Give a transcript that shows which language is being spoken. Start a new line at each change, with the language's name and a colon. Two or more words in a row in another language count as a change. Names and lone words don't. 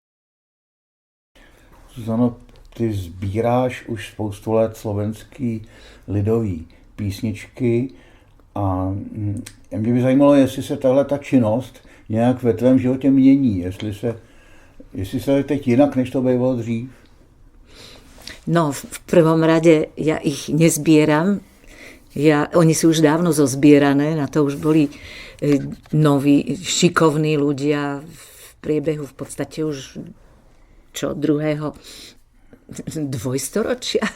Czech: Zuzano, ty sbíráš už spoustu let slovenský lidový písničky a mě by zajímalo, jestli se tahle ta činnost nějak ve tvém životě mění, jestli se teď jinak, než to bývalo dřív. No,
Slovak: v prvom rade ja ich nezbieram. Oni sú už dávno zozbierané, na to už boli noví, šikovní ľudia v priebehu v podstate už druhého dvojstoročia.